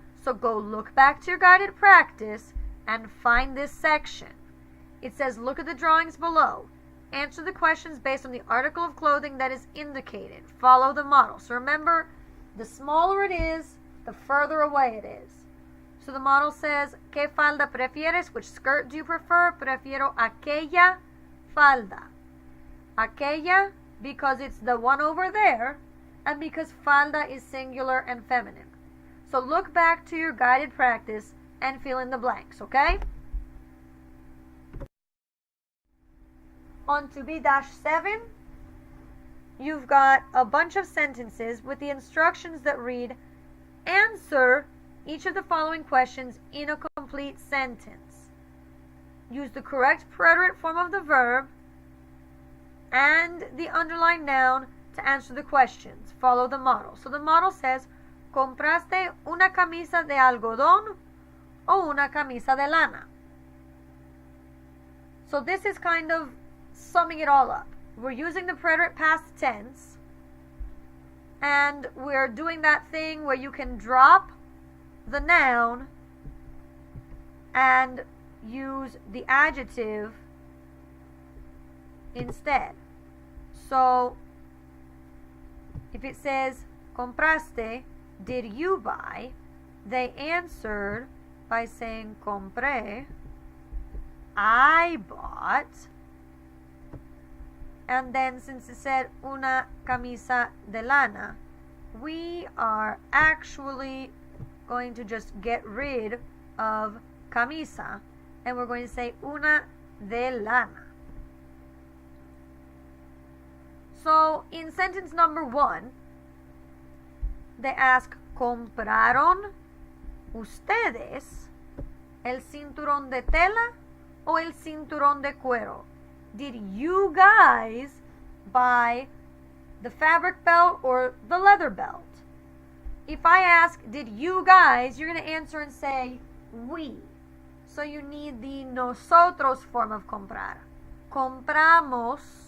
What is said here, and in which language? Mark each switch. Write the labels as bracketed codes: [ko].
[en] So go look back to your guided practice and find this section. It says, look at the drawings below. Answer the questions based on the article of clothing that is indicated. Follow the model. So remember, the smaller it is, the further away it is. So the model says, [es] ¿Qué falda prefieres? [en] Which skirt do you prefer? [es] Prefiero aquella falda. [en] Aquella, because it's the one over there, and because falda is singular and feminine. So look back to your guided practice and fill in the blanks, okay? On to B-7, you've got a bunch of sentences with the instructions that read, answer each of the following questions in a complete sentence. Use the correct preterite form of the verb and the underlined noun to answer the questions. Follow the model. So the model says, [es] ¿Compraste una camisa de algodón o una camisa de lana? [en] So this is kind of summing it all up. We're using the preterite past tense, and we're doing that thing where you can drop the noun and use the adjective instead. So if it says compraste, did you buy? They answered by saying compré, I bought. And then since it said una camisa de lana, we are actually going to just get rid of camisa, and we're going to say [es] una de lana. [en] So in sentence number 1, they ask, [es] ¿compraron ustedes el cinturón de tela o el cinturón de cuero? [en] Did you guys buy the fabric belt or the leather belt? If I ask, did you guys, you're going to answer and say, we. So you need the nosotros form of comprar. Compramos.